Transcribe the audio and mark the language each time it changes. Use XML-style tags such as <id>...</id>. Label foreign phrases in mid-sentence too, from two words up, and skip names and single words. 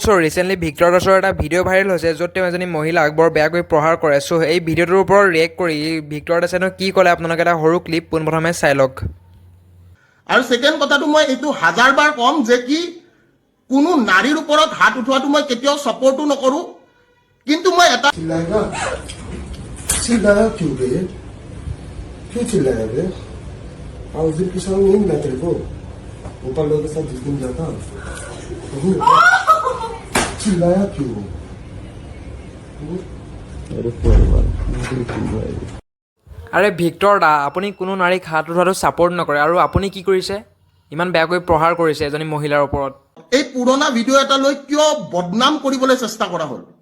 <as>ৰিচেণ্টলি ভিক্টৰ দাসৰ এটা ভিডিঅ' ভাইৰেল হৈছে য'ত তেওঁ এজনী মহিলাক বৰ বেয়াকৈ প্ৰহাৰ কৰে। এই ভিডিঅ'টোৰ ওপৰত ৰিয়েক্ট কৰি ভিক্টৰ দাসেনো কি ক'লে আপোনালোকে এটা সৰু ক্লিপ পোনপ্ৰথমে চাই লওক। আৰু সেকেন্ড কথাটো মই এইটো হাজাৰবাৰ কম যে কি কোনো নাৰীৰ ওপৰত হাত উঠোৱাটো মই কেতিয়াও সাপোৰ্টো নকৰো, কিন্তু মই এটা</as> <hi>चिल्लाएगा चिल्लाया क्यों बे क्यों चिल्लाया बे उस दिन की शाम नहीं मिला तेरे को ऊपर लोगों के साथ जिस दिन जाता वही चिल्लाया क्यों</hi> <as>আৰে ভিক্টৰ দা, আপুনি কোনো নাৰীক হাত উঠোৱাটো ছাপোৰ্ট নকৰে আৰু আপুনি কি কৰিছে? ইমান বেয়াকৈ প্ৰহাৰ কৰিছে এজনী মহিলাৰ ওপৰত। এই পুৰণা ভিডিঅ' এটা লৈ কিয় বদনাম কৰিবলৈ চেষ্টা কৰা হ'ল?</as>